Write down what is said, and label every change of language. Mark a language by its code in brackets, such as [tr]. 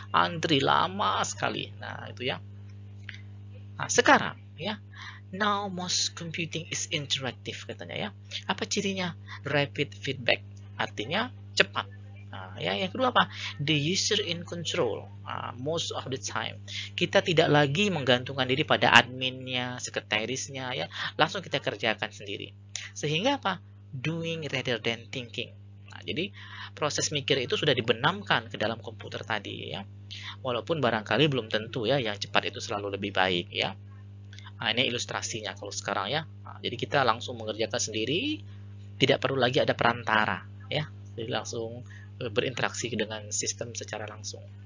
[id] Antri lama sekali. Nah itu ya. Sekarang ya, [en] now most computing is interactive [id] katanya ya. Apa cirinya? [en] Rapid feedback, [id] artinya cepat. Ya, yang kedua apa? [en] The user in control. Most of the time [id] kita tidak lagi menggantungkan diri pada adminnya, sekretarisnya ya, langsung kita kerjakan sendiri. Sehingga apa? [en] Doing rather than thinking. [id] Jadi proses mikir itu sudah dibenamkan ke dalam komputer tadi ya. Walaupun barangkali belum tentu ya yang cepat itu selalu lebih baik ya. Ini ilustrasinya kalau sekarang ya. Jadi kita langsung mengerjakan sendiri, tidak perlu lagi ada perantara ya. Jadi langsung berinteraksi dengan sistem secara langsung.